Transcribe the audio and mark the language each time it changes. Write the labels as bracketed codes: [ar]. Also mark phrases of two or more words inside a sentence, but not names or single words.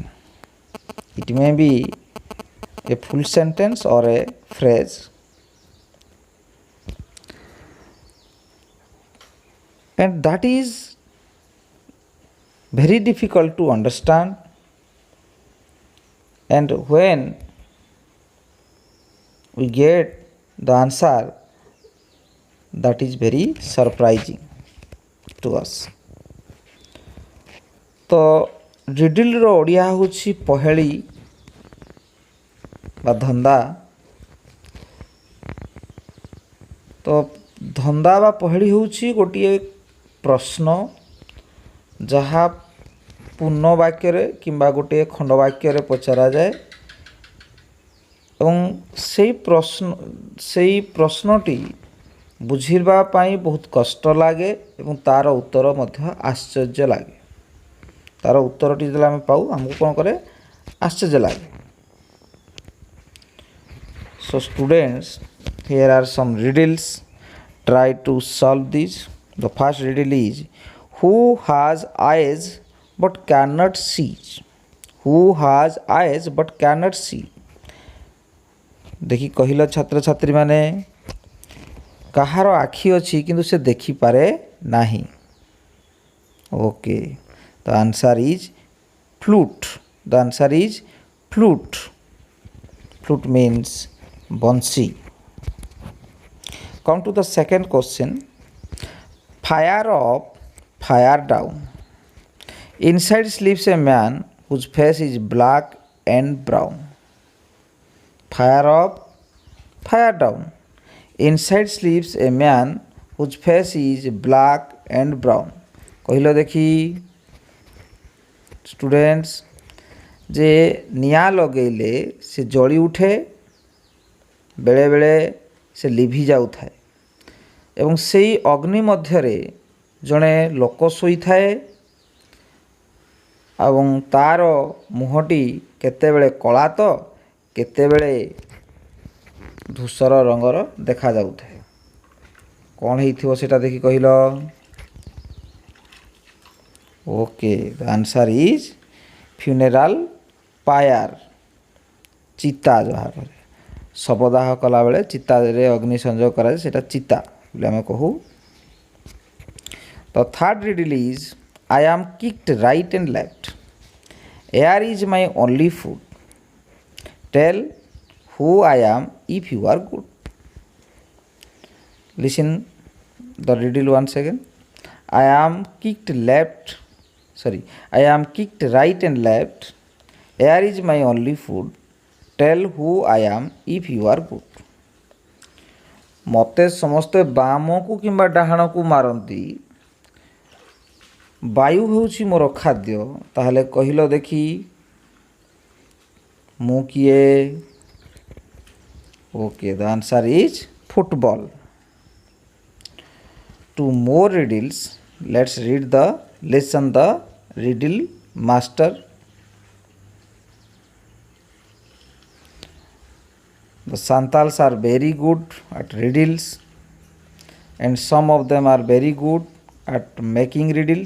[en] It may be a full sentence or a phrase, and that is very difficult to understand, and when we get the answer, that is very surprising to us. [or] ତ ରିଡଲ ର ଓଡ଼ିଆ ହେଉଛି ପହେଲି ବା ଧନ୍ଦା. ତ ଧନ୍ଦା ବା ପହେଲି ହେଉଛି ଗୋଟିଏ ପ୍ରଶ୍ନ ଯାହା ପୂର୍ଣ୍ଣ ବାକ୍ୟ ରେ କିମ୍ବା ଗୋଟିଏ ଖଣ୍ଡ ବାକ୍ୟ ରେ ପଚରା ଯାଏ ଏବଂ ସେହି ପ୍ରଶ୍ନଟି ବୁଝିବା ପାଇଁ ବହୁତ କଷ୍ଟ ଲାଗେ ଏବଂ ତାର ଉତ୍ତର ମଧ୍ୟ ଆଶ୍ଚର୍ଯ୍ୟ ଲାଗେ. ତାର ଉତ୍ତରଟି ଯେବେ ଆମେ ପାଉ ଆମକୁ କୌଣ କରେ ଆଶ୍ଚର୍ଯ୍ୟ ଲାଗେ. [en] So students, here are some riddles. Try to solve this. The first riddle is, who has eyes but cannot see? Who has eyes but cannot see? [or] ଦେଖି କହିଲ ଛାତ୍ର ଛାତ୍ରୀ ମାନେ କାହାର ଆଖି ଅଛି କିନ୍ତୁ ସେ ଦେଖି ପାରେ ନାହିଁ. [en] Okay. The answer is flute. The answer is flute. Flute means bansi. Come to the second question. Fire up, fire down. Inside sleeps a man whose face is black and brown. Fire up, fire down. Inside sleeps a man whose face is black and brown. [or] କହିଲ ଦେଖି ସ୍ଟୁଡେଣ୍ଟସ୍ ଯେ ନିଆଁ ଲଗାଇଲେ ସେ ଜଳି ଉଠେ ବେଳେ ବେଳେ ସେ ଲିଭି ଯାଉ ଥାଏ ଏବଂ ସେହି ଅଗ୍ନି ମଧ୍ୟ ରେ ଜଣେ ଲୋକ ଶୋଇ ଥାଏ ଏବଂ ତାର ମୁହଁଟି କେତେ ବେଳେ କଳା ତ କେତେ ବେଳେ ଧୂସର ରଙ୍ଗର ଦେଖା ଯାଉ ଥାଏ. କଣ ହୋଇଥିବ ସେଟା ଦେଖି କହିଲ. [en] Okay, the answer is funeral pyre. [or] ଚିତା ଯାହା ଶବଦାହ କଲା ବେଳେ ଚିତା ରେ ଅଗ୍ନି ସଂଯୋଗ କରା ସେଟା ଚିତା ବୋଲି ଆମେ କହୁ. [en] The third riddle is, I am kicked right and left. Air is my only food. Tell who I am if you are good. Listen the riddle once again. I am kicked right and left. Air is my only food. Tell who I am if you are good. [or] ମୋତେ ସମସ୍ତେ ବାମକୁ କିମ୍ବା ଡାହାଣକୁ ମାରନ୍ତି, ବାୟୁ ହେଉଛି ମୋର ଖାଦ୍ୟ, ତାହେଲେ କହିଲ ଦେଖି ମୁଁ କିଏ? [en] Okay, the answer is football. Two more riddles. Let's read the lesson The Riddle Master. The Santals are very good at riddles, and some of them are very good at making riddles.